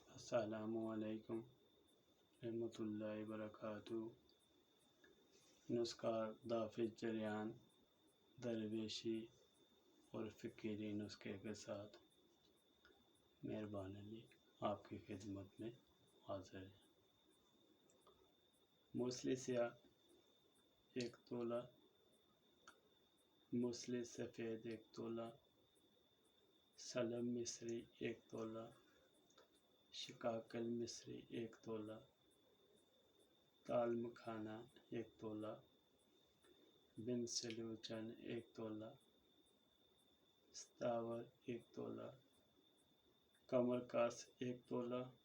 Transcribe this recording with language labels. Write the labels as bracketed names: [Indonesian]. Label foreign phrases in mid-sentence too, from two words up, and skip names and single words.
[Arabic] السلام علیکم رحمۃ اللہ وبرکاتہ۔ [Urdu] نسخہ دافع جریان درویشی اور فکری نسخے کے ساتھ مہربان علی آپ کی خدمت میں حاضر ہے۔ موصلی سیاہ 1 تولہ، موصلی سفید 1 تولہ، سلم مصری 1 تولہ، شقاقل مصری 1 تولہ، تال مکھانہ 1 تولہ، بن سلوچن 1 تولہ، ستاور 1 تولہ، کمر کاس 1 تولہ،